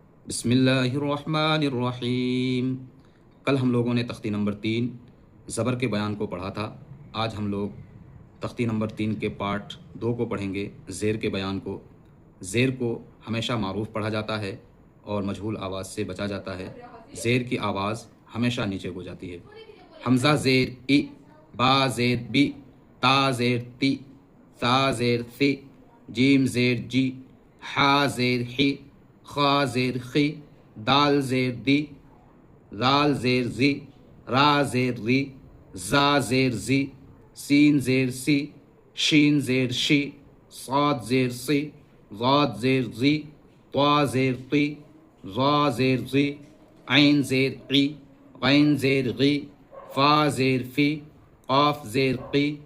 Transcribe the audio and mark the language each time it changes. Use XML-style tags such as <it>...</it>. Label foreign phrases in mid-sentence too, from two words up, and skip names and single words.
<ar>بسم اللہ الرحمن الرحیم۔</ar> <ur>کل ہم لوگوں نے تختی نمبر 3 زبر کے بیان کو پڑھا تھا۔ آج ہم لوگ تختی نمبر 3 کے پارٹ 2 کو پڑھیں گے، زیر کے بیان کو۔ زیر کو ہمیشہ معروف پڑھا جاتا ہے اور مجہول آواز سے بچا جاتا ہے۔ زیر کی آواز ہمیشہ نیچے ہو جاتی ہے۔ حمزہ زیر ای، با زیر بی، تا زیر تی، ثا زیر ثی، جیم زیر جی، حا زیر حی، خا زیر خی، دال زیر دی، زال زیر زی، را زیر ری، زا زیر زی، سین زیر سی، شین زیر شی، صاد زیر سی، ضاد زیر زی، طا زیر طی، ظا زیر زی، عین زیر عی، غین زیر غی، فا زیر فی، قاف زیر قی،</ur>